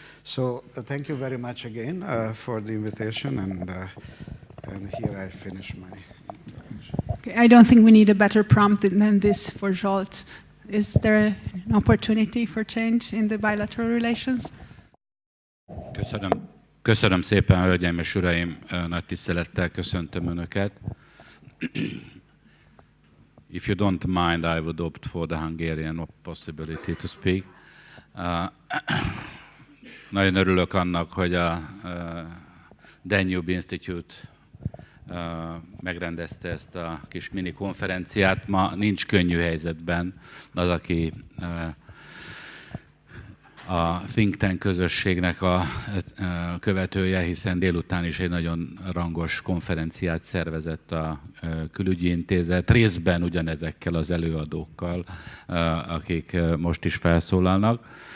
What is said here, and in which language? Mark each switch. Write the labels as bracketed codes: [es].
[en] So thank you very much again for the invitation, and here I finish my intervention. Okay, I don't think we need a better prompt than this for Zsolt. Is there an opportunity for change in the bilateral relations? [hu] Köszönöm szépen, hölgyeim és uraim, nagy tisztelettel köszöntöm Önöket. [en] If you don't mind, I would opt for the Hungarian possibility to speak. [hu] Nagyon örülök annak, hogy a Danube Institute megrendezte ezt a kis mini konferenciát. Ma nincs könnyű helyzetben az, aki a think tank közösségnek a követője, hiszen délután is egy nagyon rangos konferenciát szervezett a külügyi intézet, részben ugyanezekkel az előadókkal, akik most is felszólalnak.